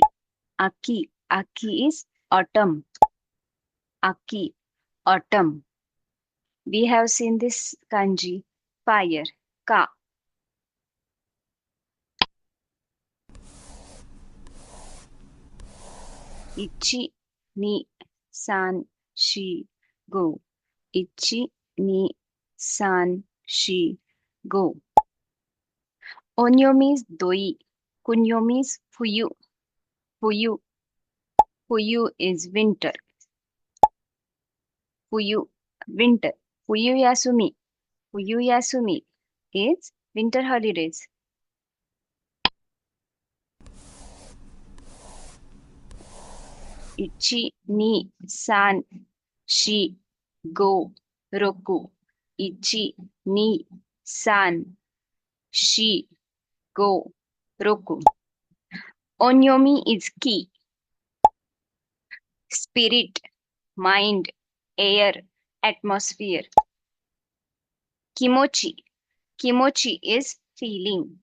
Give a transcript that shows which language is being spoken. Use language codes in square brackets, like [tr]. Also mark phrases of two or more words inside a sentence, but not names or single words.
[en] Aki. Aki is autumn. Aki. Autumn. We have seen this kanji. Fire. Ka. [ja] 一、二、三、四、五. 一、二、三、四、五. [en] Onyomi is doi. Kunyomi is fuyu. Fuyu. Fuyu is winter. Fuyu, winter. [ja] 冬休み. 冬休み [en] is winter holidays. [ja] 一、二、三、四、五、六. 一、二、三、四, 五、六. [en] Onyomi is ki. Spirit, mind, air, atmosphere. Kimochi. Kimochi is feeling.